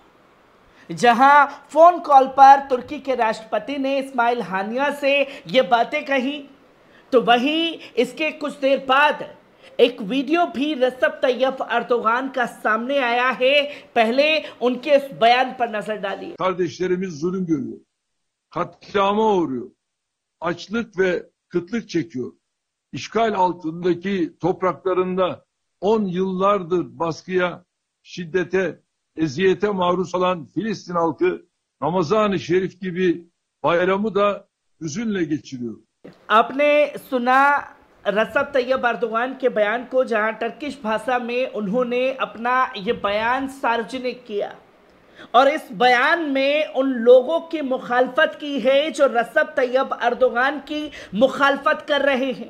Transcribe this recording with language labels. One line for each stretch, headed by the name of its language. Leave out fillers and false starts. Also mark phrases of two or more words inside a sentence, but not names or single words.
Hindi: जहां फोन कॉल पर तुर्की के राष्ट्रपति ने इस्माइल हानिया से ये बातें कही, तो वहीं इसके कुछ देर बाद एक वीडियो भी रजब तैयब अर्दोगान का सामने आया है। पहले उनके इस बयान पर नजर डालिए।
Turkish: Kardeşlerimiz zulüm görüyor. Katliama uğruyor. Açlık ve kıtlık çekiyor. İşgal altındaki topraklarında 10 yıllardır baskıya, şiddete, eziyete maruz olan Filistin halkı Ramazan-ı Şerif gibi bayramı da hüzünle geçiriyor.
Hindi: आपने सुना रजब तैयब अर्दोगान के बयान को, जहां टर्किश भाषा में उन्होंने अपना ये बयान सार्वजनिक किया और इस बयान में उन लोगों की मुखालफत की है जो रजब तैयब अर्दोगान की मुखालफत कर रहे हैं।